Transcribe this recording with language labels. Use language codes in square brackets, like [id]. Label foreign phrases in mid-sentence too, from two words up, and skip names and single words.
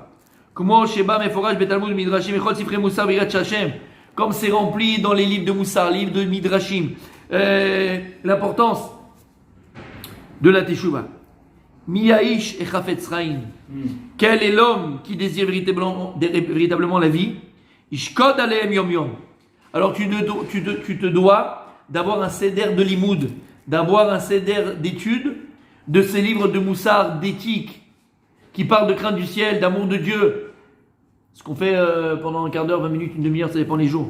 [fr] Comme c'est rempli dans les livres de Moussar, livres de Midrashim, l'importance de la Teshuvah. [he] מי האיש החפץ חיים. [fr] Quel est l'homme qui désire véritablement la vie? [he] ישקוד עליהם יום יום. [fr] Alors tu te dois d'avoir un seder de limoud, d'avoir un seder d'études de ces livres de Moussar, d'éthique, qui parlent de crainte du ciel, d'amour de Dieu. Ce qu'on fait pendant un quart d'heure, 20 minutes, une demi-heure, ça dépend des jours.